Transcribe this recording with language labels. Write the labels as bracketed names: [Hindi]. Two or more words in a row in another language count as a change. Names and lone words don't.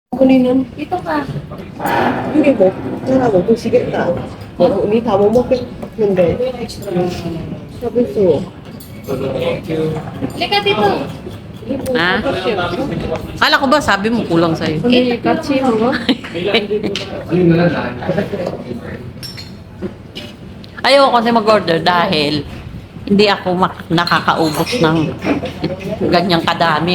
[Filipino] kunin ito ka. [Korean] 이게 뭐, 하나 먹으시겠다. 언니 다 못 먹겠는데. 서비스. [Filipino] Lika dito. Ha? Kala ko ba sabi mo kulang sa'yo? Hindi, katsi mo. Ayoko kasi mag-order dahil hindi ako nakakaubos ng ganyang kadami.